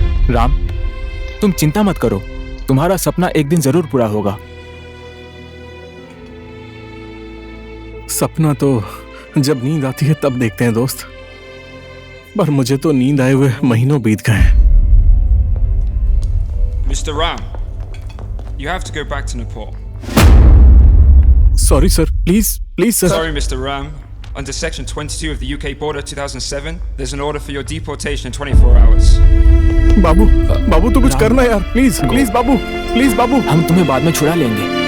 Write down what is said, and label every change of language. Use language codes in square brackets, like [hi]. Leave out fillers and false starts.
[hi] राम, तुम चिंता मत करो, तुम्हारा सपना एक दिन जरूर पूरा होगा। सपना तो जब नींद आती है तब देखते हैं दोस्त, पर मुझे तो नींद आए हुए महीनों बीत गए। [en] Mr. Ram, you have to go back to Nepal. Sorry sir, please sir. Sorry, Mr. Ram. Under Section 22 of the UK Border 2007, there's an order for your deportation in 24 hours. [hi] बाबू तू कुछ करना यार, प्लीज बाबू। हम तुम्हें बाद में छुड़ा लेंगे।